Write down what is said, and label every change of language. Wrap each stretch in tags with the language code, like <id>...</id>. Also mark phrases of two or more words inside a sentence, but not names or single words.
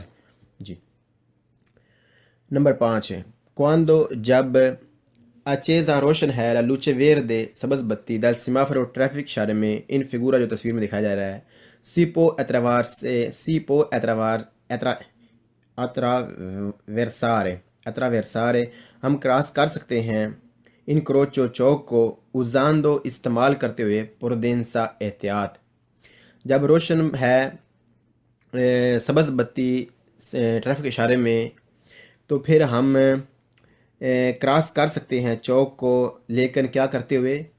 <ur>جی نمبر 5 ہے quando جب accesa روشن ہے</ur> <it>la luce verde</it> <ur>سبز بتی</ur> <it>dal semaforo</it> <ur>ٹریفک اشارے میں</ur> <it>in figura</it> <ur>جو تصویر میں دکھایا جا رہا ہے</ur> <it>si può attraversare</it> <ur>ہم کراس کر سکتے ہیں انکروچو چوک کو usando استعمال کرتے ہوئے prudenza احتیاط۔ جب روشن ہے سبز بتی ٹریفک اشارے میں تو پھر ہم کراس کر سکتے ہیں چوک کو، لیکن کیا کرتے ہوئے؟</ur>